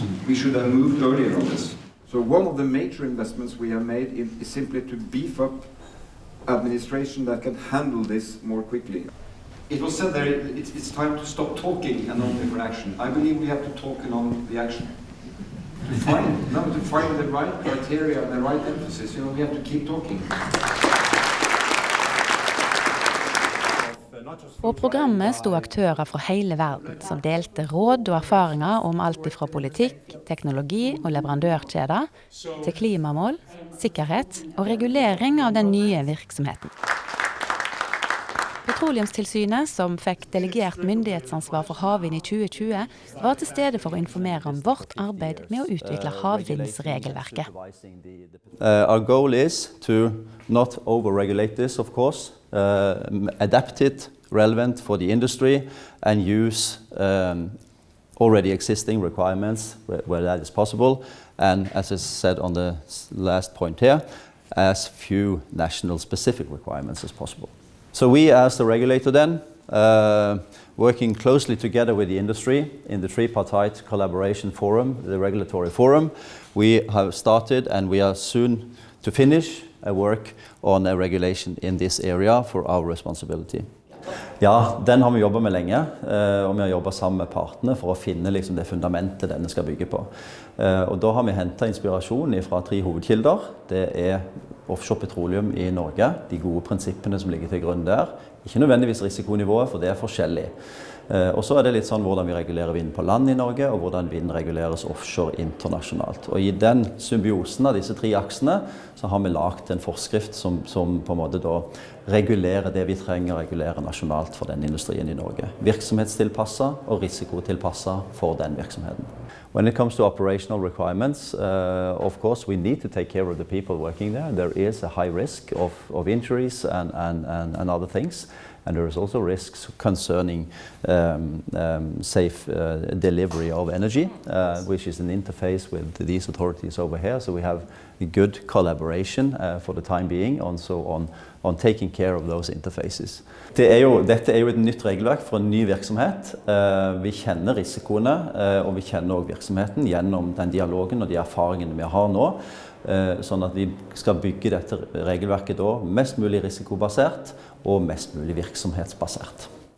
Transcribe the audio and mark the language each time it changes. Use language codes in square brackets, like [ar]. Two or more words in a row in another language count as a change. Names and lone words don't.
[en] We should have moved earlier on this. So one of the major investments we have made is simply to beef up administration that can handle this more quickly. It was said there, it's time to stop talking and only for action. I believe we have to talk and on the action. To find the right criteria and the right emphasis, we have to keep talking. [no] På programmet stod aktører fra hele verden som delte råd og erfaringer om alt fra politikk, teknologi og leverandørkjeder til klimamål, sikkerhet og regulering av den nye virksomheten. Petroleumstilsynet, som fikk delegert myndighetsansvar for havvind I 2020, var til stede for å informere om vårt arbeid med å utvikle havvindsregelverket. [en] Our goal is to not overregulate this, of course, adapt it relevant for the industry and use already existing requirements where that is possible, and as I said on the last point here, as few national specific requirements as possible. So we as the regulator then, working closely together with the industry in the tripartite collaboration forum, the regulatory forum, we have started and we are soon to finish a work on a regulation in this area for our responsibility. [no] Ja, den har vi jobbet med lenge, og vi har jobbet sammen med partene for å finne det fundamentet denne skal bygge på. Og da har vi hentet inspirasjon fra 3 hovedkilder. Det offshore petroleum I Norge, de gode prinsippene som ligger til grunn der. Ikke nødvendigvis risikonivået, for det forskjellig. Og så det litt sånn hvordan vi regulerer vind på land I Norge, og hvordan vind reguleres offshore internasjonalt. Og I den symbiosen av disse 3 aksene, så har vi lagt en forskrift som på en måte da regulerer det vi trenger å regulere nasjonalt for den industrien I Norge. Virksomhetstilpasset og risikotilpasset for den virksomheten. [en] When it comes to operational requirements, of course we need to take care of the people working there. There is a high risk of injuries and other things. And there is also risks concerning safe delivery of energy, which is an interface with these authorities over here. So we have a good collaboration for the time being also on taking care of those interfaces. [no] Dette jo et nytt regelverk for en ny virksomhet. Vi kjenner risikoene, og vi kjenner også virksomheten gjennom den dialogen og de erfaringene vi har nå. Sånn at vi skal bygge dette regelverket da mest mulig risikobasert og mest mulig virksomhetsbasert.